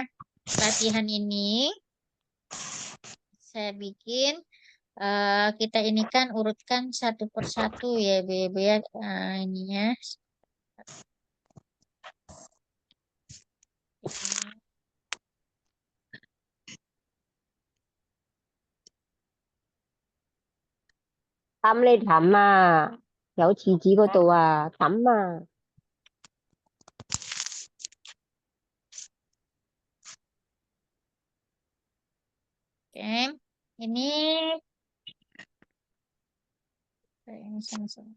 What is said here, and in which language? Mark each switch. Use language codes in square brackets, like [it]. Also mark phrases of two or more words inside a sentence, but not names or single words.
[id] Latihan ini saya bikin kita ini kan urutkan satu persatu ya Bu ya. Ininya. Tamle dhamma. [yue] 有廁紙嗰度啊，抌啊。 [id] Oke, ini sama-sama.